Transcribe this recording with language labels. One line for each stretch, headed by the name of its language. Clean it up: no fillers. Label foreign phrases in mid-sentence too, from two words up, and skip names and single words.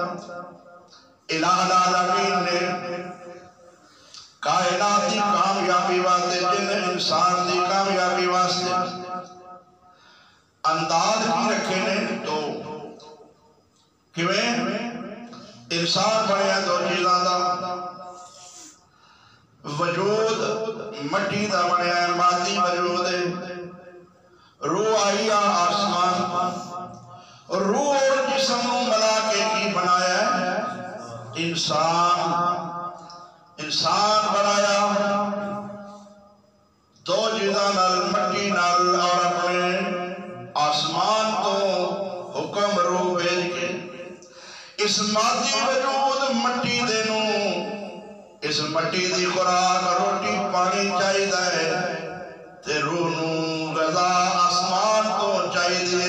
Punjabi: الہ العالمین نے کائنات کی کامیابی واسطے جن انسان کی کامیابی واسطے انداز کی رکھے نے. تو انسان بنیا دو چیزاں دا وجود مٹی دا بنیا ہے مادی وجود ہے. روح آئی آسمان. روح اور جسم ملا کے کی بنایا ہے انسان. انسان بنایا دو چیزاں نال مٹی نال اور اپنے آسمان تو حکم روح بھیج کے اس مادی وجود مٹی دے نو اس مٹی دی خوراک روٹی پانی چاہیے تے روح نو غذا آسمان تو چاہیے.